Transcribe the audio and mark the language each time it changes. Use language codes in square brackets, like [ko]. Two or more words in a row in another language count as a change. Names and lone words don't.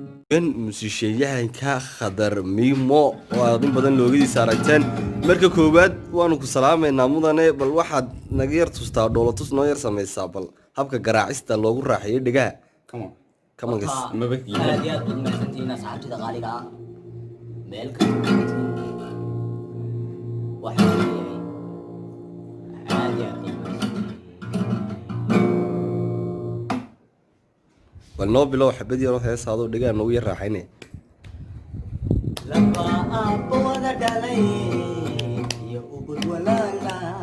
[so] Ben musician-yahanka Khadar Miimo oo aad in badan loogadiisa aragteen. Marka koowaad, waanu ku salaamaynaa mudane, bal waxaad naga yar tustaa, dhoola tus noo yar samaysaa, bal habka garaacista loogu raaxeeyo dhegaha. [en] Come on. Come on, guys. [so] Horta, Maba kiin. aad iyo aad baad mahadsantihiin asxaabtida qaaliga ah. Meel kasta oo joogtiin. Waxaan leeyahay, aad iyo aad baad mahadsantihiin. Bal noo bilow xabad yar oo hees adoo dhegaha noogu yar raaxaynaya. Laba abbo wada dhalay iyo ubur walaala.